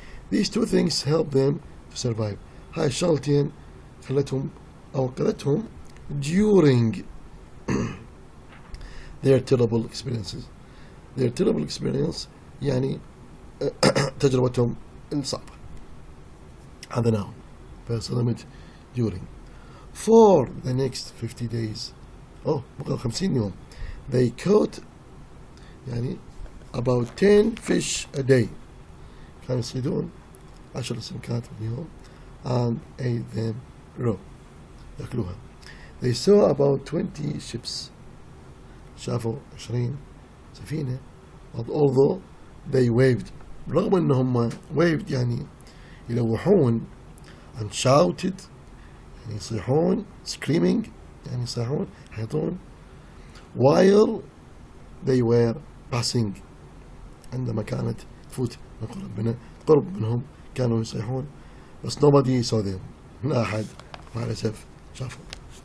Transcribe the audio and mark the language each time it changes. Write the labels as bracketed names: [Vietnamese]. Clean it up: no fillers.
[English] These two things help them to survive. [Arabic] هاي الشغلتين خلتهم أو قلتهم [English] during their terrible experiences. Their terrible experience [Arabic] يعني تجربتهم الصعبة، هذا نعم، فصدمت during. [English] For the next 50 days [Arabic] بقى 50 يوم [English] they caught يعني about 10 fish a day، [Arabic] كانوا يصيدون 10 سمكات باليوم [English] and ate them raw، [Arabic] يأكلوها. [English] They saw about 20 ships، [Arabic] شافوا 20 سفينة. [English] although they waved، [Arabic] رغم أنهم waved يعني يلوحون [English] and shouted [Arabic] يعني يصيحون screaming يعني يصيحون يحيطون [English] while they were passing، [Arabic] عندما كانت تفوت قرب منهم كانوا يصيحون، بس [English] nobody saw them، [Arabic] لا أحد مع الأسف شافهم.